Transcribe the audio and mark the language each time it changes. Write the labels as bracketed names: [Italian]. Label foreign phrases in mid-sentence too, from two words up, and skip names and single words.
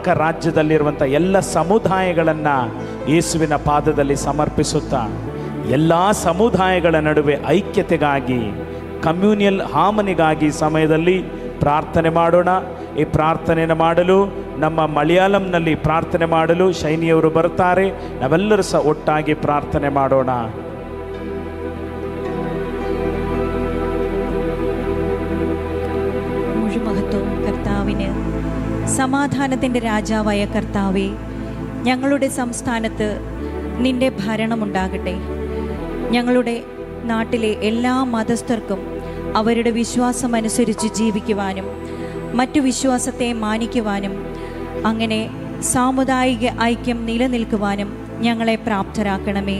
[Kannada] ರಾಜ್ಯದಲ್ಲಿರುವಂಥ ಎಲ್ಲ ಸಮುದಾಯಗಳನ್ನು ಯೇಸುವಿನ ಪಾದದಲ್ಲಿ ಸಮರ್ಪಿಸುತ್ತಾ ಎಲ್ಲ ಸಮುದಾಯಗಳ ನಡುವೆ ಐಕ್ಯತೆಗಾಗಿ, [English] communal harmony [Kannada] ಸಮಯದಲ್ಲಿ ಪ್ರಾರ್ಥನೆ ಮಾಡೋಣ. ಈ ಪ್ರಾರ್ಥನೆಯನ್ನು ಮಾಡಲು ನಮ್ಮ ಮಲಯಾಳಂನಲ್ಲಿ ಪ್ರಾರ್ಥನೆ ಮಾಡಲು ಶೈನಿಯವರು ಬರ್ತಾರೆ. ನಾವೆಲ್ಲರೂ ಸಹ ಒಟ್ಟಾಗಿ ಪ್ರಾರ್ಥನೆ ಮಾಡೋಣ. [Malayalam] മുഴുമഹത്വവും കർത്താവിന്. സമാധാനത്തിൻ്റെ രാജാവായ കർത്താവേ, ഞങ്ങളുടെ സംസ്ഥാനത്ത് നിന്റെ ഭരണമുണ്ടാകട്ടെ. ഞങ്ങളുടെ നാട്ടിലെ എല്ലാ മതസ്ഥർക്കും അവരുടെ വിശ്വാസമനുസരിച്ച് ജീവിക്കുവാനും മറ്റു വിശ്വാസത്തെ മാനിക്കുവാനും അങ്ങനെ സാമുദായിക ഐക്യം നിലനിൽക്കുവാനും ഞങ്ങളെ പ്രാപ്തരാക്കണമേ.